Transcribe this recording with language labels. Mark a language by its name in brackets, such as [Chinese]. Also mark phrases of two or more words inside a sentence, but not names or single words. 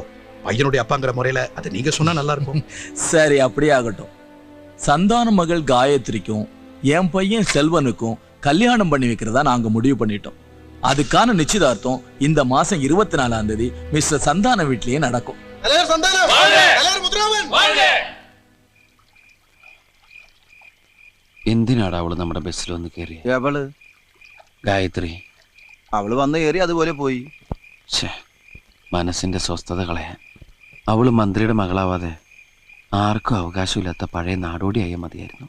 [Tamil] பையனுடைய அப்பாங்கிற முறையில அதை நீங்க சொன்னா நல்லா இருக்கும். சரி, அப்படியே ஆகட்டும். சந்தான மகள் காயத்ரிக்கும் என் பையன் செல்வனுக்கும் கல்யாணம் பண்ணி வைக்கிறதா நாங்க முடிவு பண்ணிட்டோம். அதுக்கான நிச்சயதார்த்தம் இந்த மாசம் 24ஆம் தேதி மிஸ்டர் சந்தான வீட்லயே நடக்கும். [Malayalam] എന്തിനാടാ അവള് നമ്മുടെ ബസ്സിൽ വന്ന് കയറി? അവള് ഗായത്രി. അവള് വന്ന് കയറി അതുപോലെ പോയി. മനസ്സിന്റെ സ്വസ്ഥത കളയാൻ. അവള് മന്ത്രിയുടെ മകളാവാതെ ആർക്കും അവകാശമില്ലാത്ത പഴയ നാടോടിയായ മതിയായിരുന്നു.